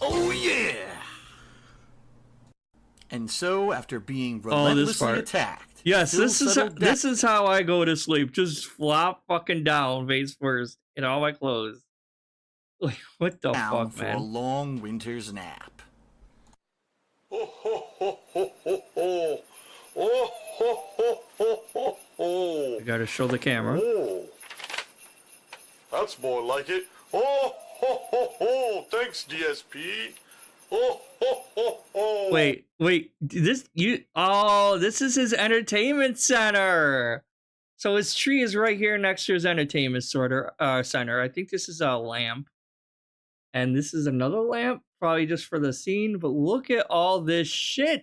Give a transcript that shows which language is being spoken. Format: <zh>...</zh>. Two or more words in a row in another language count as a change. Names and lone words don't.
<en>Oh yeah! And so, after being Oh, this relentlessly part. attacked, Yes, Phil settled down. this is how I go to sleep. Just flop fucking down face first in all my clothes. Like, what the down fuck, for a man? long winter's nap. Oh, ho, ho, ho, ho, ho. Oh, ho, ho, ho, ho, ho. I gotta show the camera. Oh, that's more like it. Oh, ho, ho, ho. Thanks, DSP. Oh, ho, ho, ho. Wait, this is his entertainment center. So his tree is right here next to his entertainment center. I think this is a lamp. And this is another lamp, probably just for the scene, but look at all this shit.</en>